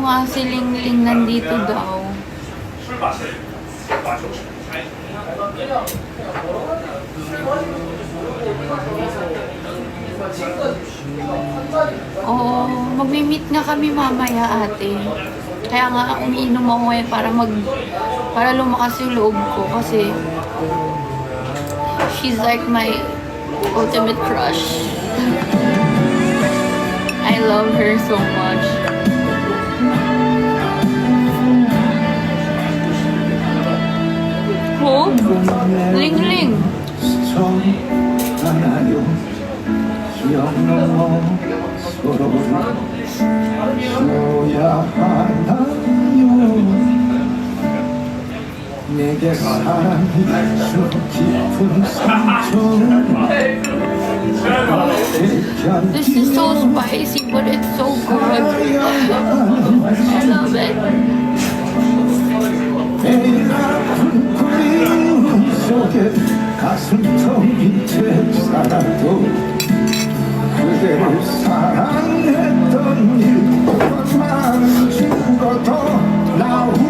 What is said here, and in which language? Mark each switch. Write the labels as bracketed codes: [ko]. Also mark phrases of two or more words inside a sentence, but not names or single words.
[tl] si Ling Ling nandito daw. [ko] 술 마셔. 마셔. [tl] Oo, magmi-meet nga kami mamaya, ate. Kaya nga umiinom ako eh para lumakas yung loob ko kasi [en] she's like my ultimate crush. I love her so much. Oh, Ling Ling. [ko] 스쳐 가나요 기억 넘어 서로를 쉬어야 하나요 내게 사랑이 준 깊은 상처를 [en] This is so spicy, but it's so good. I love it. [ko] 매일 아픈 그리움 속에 가슴 텅빈 채 살아도 그대를 사랑했던 일만은 죽어도 나